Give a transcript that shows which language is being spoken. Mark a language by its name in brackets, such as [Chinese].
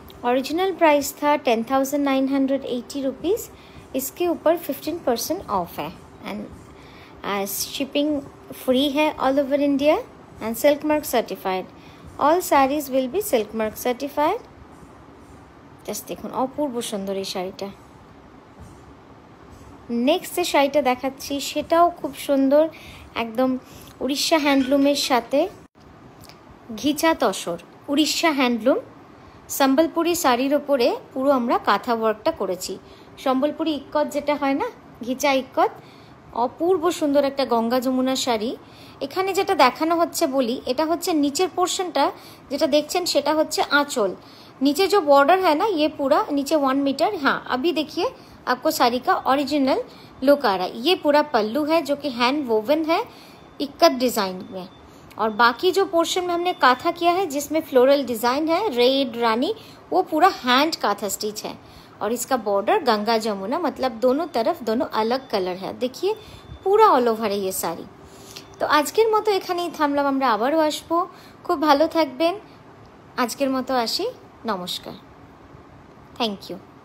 [Hindi] Original price था 10,980 rupees, इसके ऊपर 15% ऑफ है एंड शिपिंग फ्री है all over India and silk mark certified. [English] All saris will be silk mark certified. [Bangla] Just देखुन अपूर्व सुंदर এই শাড়িটা। नेक्स्ट যে শাড়িটা দেখাচ্ছি সেটাও খুব সুন্দর, একদম উড়িষ্যা হ্যান্ডলুমের সাথে ঘিচা তসর, উড়িষ্যা হ্যান্ডলুম সম্বলপুরি শাড়ির ওপরে পুরো আমরা কাঁথা ওয়ার্কটা করেছি। সম্বলপুরি ইক্কত যেটা হয় না, ঘিচা ইক্কত, অপূর্ব সুন্দর একটা গঙ্গা যমুনা শাড়ি। এখানে যেটা দেখানো হচ্ছে বলি, এটা হচ্ছে নিচের পোর্শনটা যেটা দেখছেন সেটা হচ্ছে आंचल। [Hindi] नीचे जो बॉर्डर है ना ये पूरा नीचे 1 मीटर। हाँ, अभी देखिए आपको साड़ी का ओरिजिनल लुक आ रहा है। ये पूरा पल्लू है जो कि हैंड वोवन है इक्कत डिज़ाइन में, और बाकी जो पोर्शन में हमने काथा किया है जिसमें फ्लोरल डिज़ाइन है रेड रानी, वो पूरा हैंड काथा स्टिच है। और इसका बॉर्डर गंगा जमुना, मतलब दोनों तरफ दोनों अलग कलर है। देखिए पूरा ऑल ओभार है ये শাড়ি। [Bangla] তো আজকের মতো এখানেই থামলাম, আমরা আবারও আসবো। খুব ভালো থাকবেন, আজকের মতো আসি, নমস্কার, থ্যাংক ইউ।